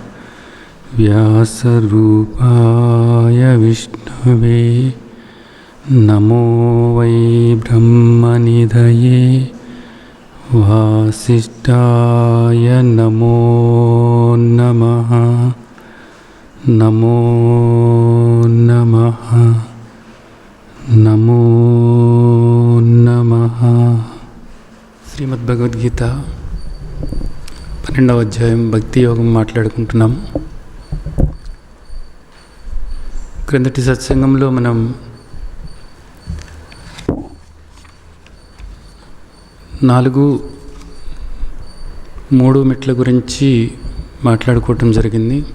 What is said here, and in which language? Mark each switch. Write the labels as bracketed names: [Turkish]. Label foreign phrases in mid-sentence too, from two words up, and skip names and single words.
[Sanskrit] व्यासरूपाय विष्णवे नमो वै ब्रह्मनिधये वासिष्ठाय नमो नमः। नमो नमः नमो नमः। [Telugu] శ్రీమద్భగవద్గీత 12వ అధ్యాయం భక్తి యోగం మాట్లాడుకుంటున్నాం. క్రిందటి సత్సంగంలో మనం 4-3 మెట్ల గురించి మాట్లాడుకోవటం జరిగింది.